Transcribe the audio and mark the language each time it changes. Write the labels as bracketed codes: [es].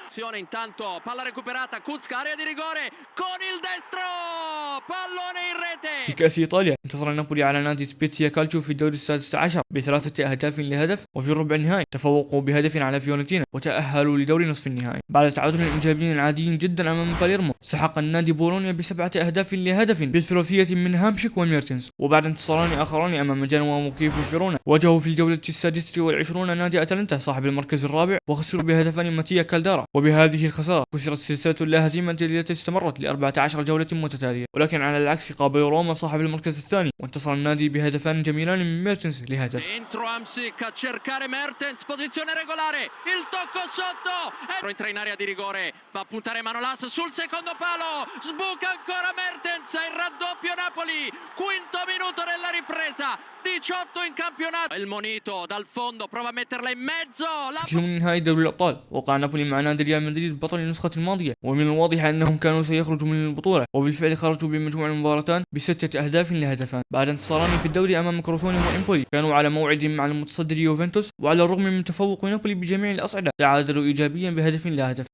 [it] Azione intanto, palla recuperata, Kucka, area di rigore con il destro, pallone in rete. [ar] في كأس إيطاليا انتصر نابولي على نادي سبيتسيا كالتشو في الدور السادس عشر ب3 أهداف لهدف، وفي ربع النهائي تفوقوا بهدف على فيورنتينا وتأهلوا لدور نصف النهائي. بعد تعادل إيجابي عادي جدا أمام باليرمو، سحق النادي بولونيا ب7 أهداف لهدف بثلاثية من هامشيك وميرتنس. وبعد انتصاران آخران أمام جنوا وكيف وفيرونا، واجهوا في الجولة السادسة والعشرون نادي أتلانتا صاحب المركز الرابع، وخسروا بهدفان ماتيا كالدارا، وبهذه الخسارة كسرت سلسلة اللا هزيمة التي استمرت ل14 جولة متتالية. ولكن على العكس قابل روما صاحب المركز الثاني، وانتصر النادي بهدفان جميلان من ميرتنس لهدف. [it] Dentro Hamsik a cercare Mertens, posizione regolare, il tocco sotto, entra in area di rigore, va a puntare Manolas sul secondo palo, sbuca ancora Mertens, il raddoppio Napoli, quinto minuto della ripresa, 18 in campionato. Il Monito dal fondo prova a metterla in mezzo. [ar] في ثمن نهائي دوري الأبطال وقع نابولي مع نادي ريال مدريد بطل النسخة الماضية، ومن الواضح أنهم كانوا سيخرجوا من البطولة، وبالفعل خرجوا بمجموع المباراتان ب6 أهداف لهدفان. بعد انتصاران في الدوري أمام كروتوني وإمبولي كانوا على موعد مع المتصدر يوفنتوس، وعلى الرغم من تفوق نابولي بجميع الأصعدة تعادلوا إيجابيا بهدف لهدف.